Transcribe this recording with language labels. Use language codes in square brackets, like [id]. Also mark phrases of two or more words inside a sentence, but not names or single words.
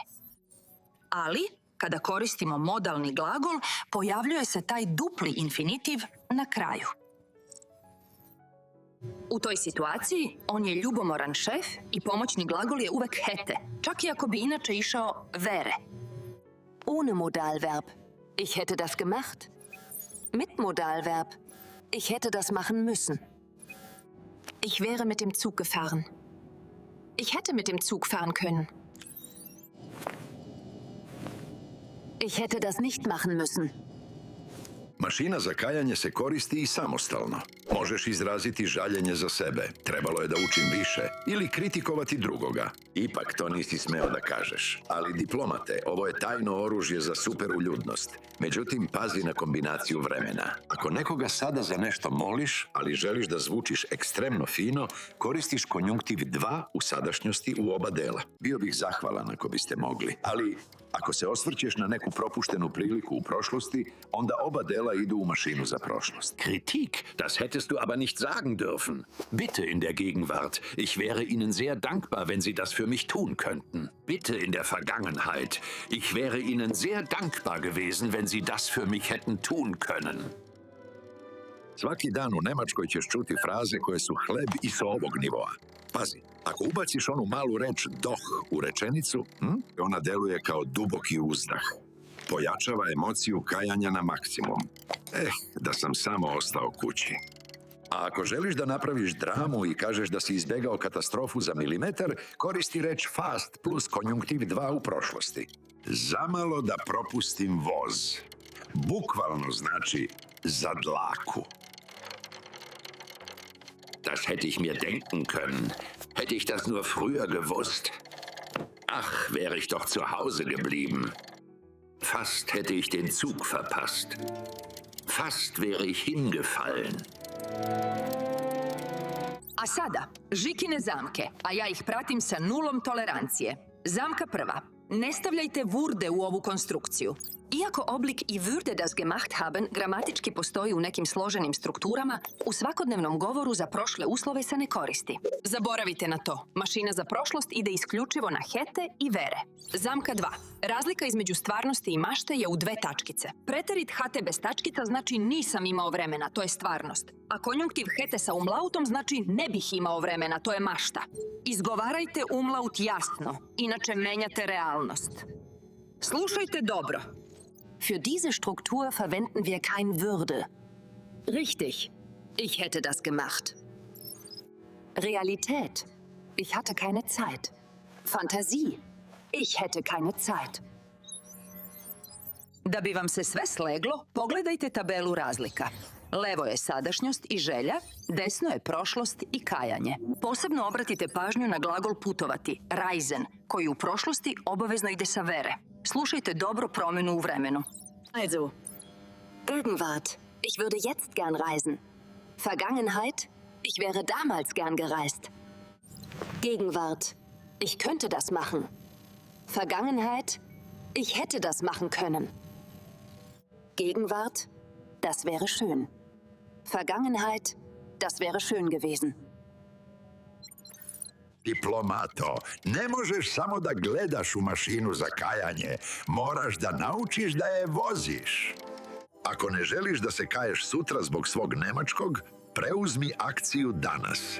[sr] Ali, kada koristimo modalni glagol, pojavljuje se taj dupli infinitiv na kraju. U toj situaciji on je ljubomoran šef i pomoćni glagol je uvek hätte, čak i ako bi inače išao wäre. [de] Ohne Modalverb. Ich hätte das gemacht. Mit Modalverb. Ich hätte das machen müssen. Ich wäre mit dem Zug gefahren. Ich hätte mit dem Zug fahren können. Ich hätte das nicht machen müssen. [sr] Mašina za kajanje se koristi i samostalno. Možeš izraziti žaljenje za sebe, trebalo je da učim više, ili kritikovati drugoga. Ipak to nisi smeo da kažeš. Ali diplomate, ovo je tajno oružje za superuljudnost. Međutim, pazi na kombinaciju vremena. Ako nekoga sada za nešto moliš, ali želiš da zvučiš ekstremno fino, koristiš konjunktiv 2 u sadašnjosti u oba dela. Bio bih zahvalan ako biste mogli, ali ako se osvrćeš na neku propuštenu priliku u prošlosti, onda oba dela idu u mašinu za prošlost. [de] Kritik, das hätte hättest du aber nicht sagen dürfen. Bitte in der Gegenwart. Ich wäre Ihnen sehr dankbar, wenn Sie das für mich tun könnten. Bitte in der Vergangenheit. Ich wäre Ihnen sehr dankbar gewesen, wenn Sie das für mich hätten tun können. [sr] Svaki dan u Nemačkoj ćeš čuti fraze koje su hleb i sa ovog nivoa. Pazi, ako ubaciš onu malu reč doch u rečenicu, ona deluje kao duboki uzdah. Pojačava emociju kajanja na maksimum. Da sam samo ostao kući. A ako želiš da napraviš dramu i kažeš da si izbegao katastrofu za milimetar, koristi reč fast plus konjunktiv 2 u prošlosti. Zamalo da propustim voz. Bukvalno znači za dlaku. [de] Das hätte ich mir denken können. Hätte ich das nur früher gewusst. Ach, wäre ich doch zu Hause geblieben. Fast hätte ich den Zug verpasst. Fast wäre ich hingefallen. [sr] A sada, Žikine zamke, a ja ih pratim sa nulom tolerancije. Zamka prva. Ne stavljajte wurde u ovu konstrukciju. Iako oblik i [de] würde das gemacht haben [sr] gramatički postoji u nekim složenim strukturama, u svakodnevnom govoru za prošle uslove se ne koristi. Zaboravite na to. Mašina za prošlost ide isključivo na hätte i wäre. Zamka 2. Razlika između stvarnosti i mašte je u 2 tačkice. Preterit hatte bez tačkica znači nisam imao vremena, to je stvarnost. A konjunktiv hätte sa umlautom znači ne bih imao vremena, to je mašta. Izgovarajte umlaut jasno, inače menjate realnost. Slušajte dobro. [de] Für diese Struktur verwenden wir kein würde. Richtig. Ich hätte das gemacht. Realität. Ich hatte keine Zeit. Fantasie. Ich hätte keine Zeit. [sr] Da bi vam se sve sleglo, pogledajte tabelu razlika. Levo je sadašnjost i želja, desno je prošlost i kajanje. Posebno obratite pažnju na glagol putovati, reisen, koji u prošlosti obavezno ide sa wäre. Slušajte dobro promjenu u vremenu. [de] Also, Gegenwart. Ich würde jetzt gern reisen. Vergangenheit. Ich wäre damals gern gereist. Gegenwart. Ich könnte das machen. Vergangenheit. Ich hätte das machen können. Gegenwart. Das wäre schön. Vergangenheit. Das wäre schön gewesen. [sr] Diplomato, ne možeš samo da gledaš u mašinu za kajanje. Moraš da naučiš da je voziš. Ako ne želiš da se kaješ sutra zbog svog nemačkog, preuzmi akciju danas.